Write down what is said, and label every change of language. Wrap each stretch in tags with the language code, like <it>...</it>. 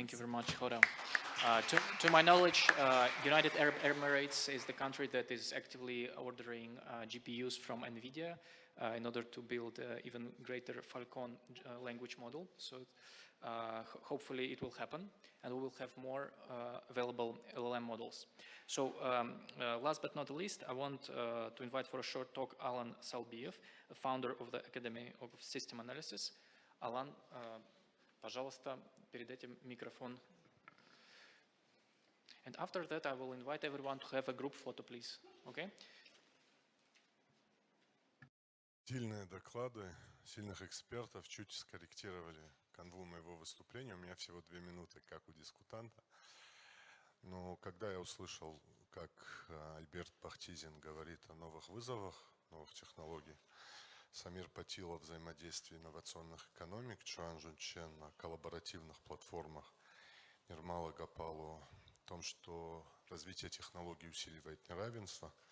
<en>Thank you very much, Hoda. To my knowledge, United Arab Emirates is the country that is actively ordering GPUs from NVIDIA in order to build even greater Falcon language model. So hopefully it will happen, and we will have more available LLM models. So last but not least, I want to invite for a short talk Alan Salbiev, a founder of the Academy of System Analysis.</en> <ru>Alan, пожалуйста, передайте микрофон.</ru> <en>And after that, I will invite everyone to have a group photo, please. Okay?</en> <ru>Сильные доклады, сильных экспертов чуть скорректировали канву моего выступления. У меня всего 2 минуты, как у дискутанта. Но когда я услышал, как Альберт Бахтизин говорит о новых вызовах, новых технологий, Самир Патил о взаимодействии инновационных экономик, Чуан Жунчен о коллаборативных платформах, Нирмала Гапалу о том, что развитие технологий усиливает неравенство,</ru>